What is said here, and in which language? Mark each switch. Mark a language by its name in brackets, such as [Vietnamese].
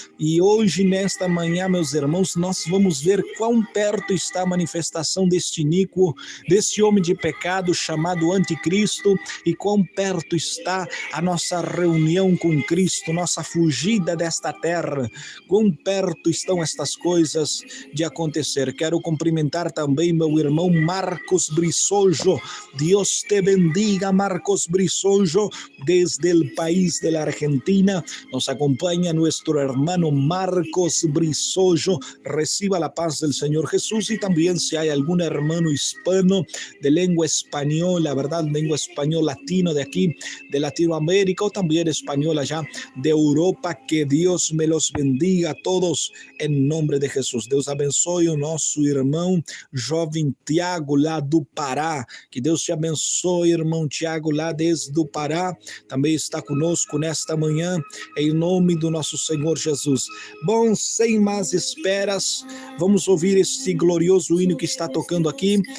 [Portuguese] E hoje, nesta manhã, meus irmãos, nós vamos ver quão perto está a manifestação deste iníquo, deste homem de pecado chamado Anticristo, e quão perto está a nossa reunião com Cristo, nossa fugida desta terra. Quão perto estão estas coisas de acontecer. Quero cumprimentar também meu irmão Marcos Brisojo. [Spanish] Deus te bendiga, Marcos Brisojo, desde el país de la Argentina. Nos acompaña nuestro hermano Marcos Brisojo. Reciba la paz del Señor Jesús. Y también si hay algún hermano hispano de lengua española, ¿verdad? Lengua español latino de aquí, de Latinoamérica, o también español allá de Europa, que Deus me los bendiga a todos [Portuguese] em nome de Jesus. Deus abençoe o nosso irmão jovem Tiago lá do Pará. Que Deus te abençoe, irmão Tiago, lá desde o Pará. Também está conosco nesta manhã, em nome do nosso Senhor Jesus. Bom, sem mais esperas, vamos ouvir este glorioso hino que está tocando aqui.